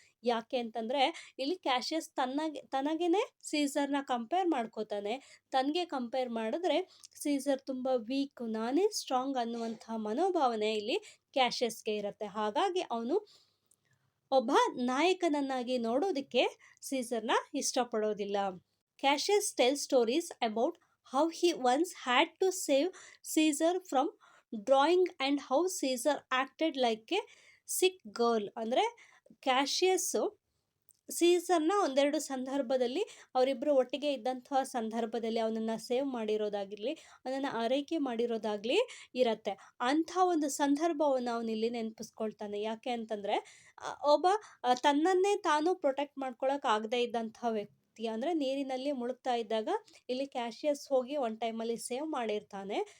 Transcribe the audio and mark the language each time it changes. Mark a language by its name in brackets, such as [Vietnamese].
[Kannada] ಯಾಕೆ ಅಂತಂದ್ರೆ ಇಲ್ಲಿ ಕ್ಯಾಶಿಯಸ್ ತನಗೇನೆ ಸೀಸರ್ನ ಕಂಪೇರ್ ಮಾಡ್ಕೋತಾನೆ. ತನಗೆ ಕಂಪೇರ್ ಮಾಡಿದ್ರೆ ಸೀಸರ್ ತುಂಬಾ ವೀಕ್, ನಾನೇ ಸ್ಟ್ರಾಂಗ್ ಅನ್ನುವಂತಹ ಮನೋಭಾವನೆ ಇಲ್ಲಿ ಕ್ಯಾಶಿಯಸ್ಗೆ ಇರುತ್ತೆ. ಹಾಗಾಗಿ ಅವನು ಒಬ್ಬ ನಾಯಕನನ್ನಾಗಿ ನೋಡೋದಕ್ಕೆ ಸೀಸರ್ನ ಇಷ್ಟಪಡೋದಿಲ್ಲ. [English] Cassius tells stories about how he once had to save Caesar from drowning and how Caesar acted like a sick girl. [Kannada] ಅಂದರೆ ಕ್ಯಾಶಿಯಸ್ಸು ಸೀಸರ್ನ ಒಂದೆರಡು ಸಂದರ್ಭದಲ್ಲಿ, ಅವರಿಬ್ಬರು ಒಟ್ಟಿಗೆ ಇದ್ದಂತಹ ಸಂದರ್ಭದಲ್ಲಿ ಅವನನ್ನು ಸೇವ್ ಮಾಡಿರೋದಾಗಿರಲಿ, ಅವನನ್ನು ಆರೈಕೆ ಮಾಡಿರೋದಾಗಲಿ ಇರತ್ತೆ. ಅಂಥ ಒಂದು ಸಂದರ್ಭವನ್ನು ಅವನಿಲ್ಲಿ ನೆನಪಿಸ್ಕೊಳ್ತಾನೆ. ಯಾಕೆ ಅಂತಂದರೆ ಒಬ್ಬ ತನ್ನನ್ನೇ ತಾನು ಪ್ರೊಟೆಕ್ಟ್ ಮಾಡ್ಕೊಳಕ್ಕೆ ಆಗದೇ ಇದ್ದಂತಹ ವ್ಯಕ್ತಿ, ಅಂದರೆ ನೀರಿನಲ್ಲಿ ಮುಳುಗ್ತಾ ಇದ್ದಾಗ ಇಲ್ಲಿ ಕ್ಯಾಶಿಯಸ್ ಹೋಗಿ ಒಂದು ಟೈಮಲ್ಲಿ ಸೇವ್ ಮಾಡಿರ್ತಾನೆ.